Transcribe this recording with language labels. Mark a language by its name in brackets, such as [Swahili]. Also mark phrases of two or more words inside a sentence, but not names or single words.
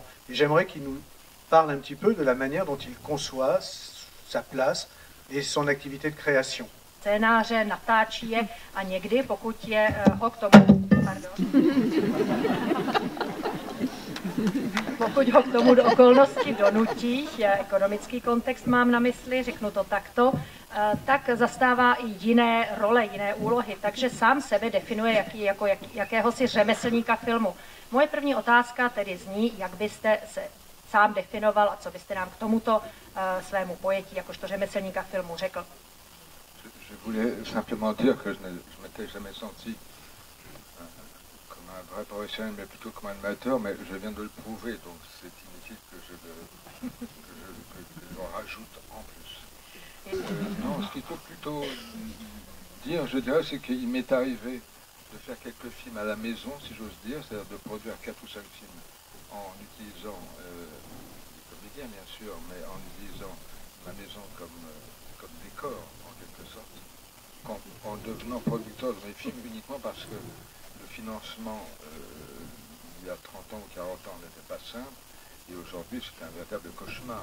[French] Et j'aimerais qu'il nous parle un petit peu de la manière dont il conçoit sa place et son activité de création. [Czech] Scénáře, natáčí je a někdy, pokud je ho k tomu, pokud ho k tomu do okolnosti donutí, ekonomický kontext mám na mysli, řeknu to takto, tak zastává i jiné role, jiné úlohy, takže sám sebe definuje jako jakéhosi řemeslníka filmu. Moje první otázka tedy zní, jak byste se sám definoval a co byste nám k tomuto svému pojetí jakožto řemeslníka filmu řekl. [French] Je voulais simplement dire que je ne m'étais jamais senti comme un vrai professionnel, mais plutôt comme un amateur, mais je viens de le prouver, donc c'est inutile que je le rajoute en plus. Non, ce qu'il faut plutôt dire, je dirais, c'est qu'il m'est arrivé de faire quelques films à la maison, si j'ose dire, c'est-à-dire de produire 4 ou 5 films en utilisant des comédiens, bien sûr, mais en utilisant ma maison comme décor, en quelque sorte, en devenant producteur de mes films uniquement parce que le financement, il y a 30 ans ou 40 ans, n'était pas simple, et aujourd'hui, c'est un véritable cauchemar.